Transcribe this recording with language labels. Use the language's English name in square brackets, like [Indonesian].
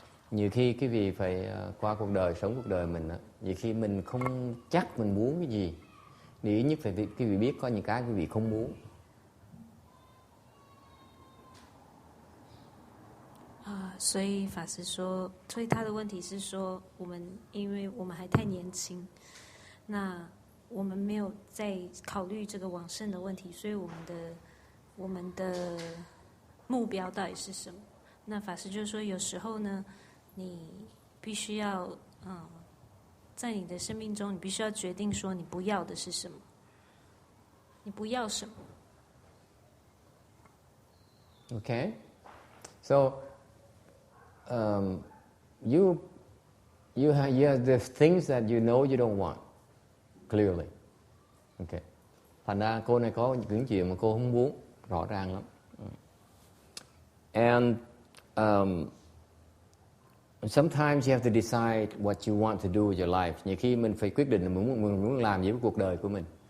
[Vietnamese] Nhiều khi cái vị phải qua cuộc đời, sống cuộc đời mình á, nhiều khi mình không chắc mình muốn cái gì. Thì ít nhất phải cái vị biết có những cái quý vị không muốn. [Chinese] 所以法师说，所以他的问题是说，因为我们还太年轻，那我们没有在考虑这个往生的问题，所以我们的目标到底是什么？那法师就是说，有时候呢，你必须要在你的生命中，你必须要决定说你不要的是什么，你不要什么。 [English] Okay, so you have the things that you know you don't want clearly. [Vietnamese] Okay, thành ra cô này có những chuyện mà cô không muốn, rõ ràng lắm. [English] And sometimes you have to decide what you want to do with your life. [Vietnamese] Nhiều khi mình phải quyết định là mình muốn làm gì với cuộc đời của mình.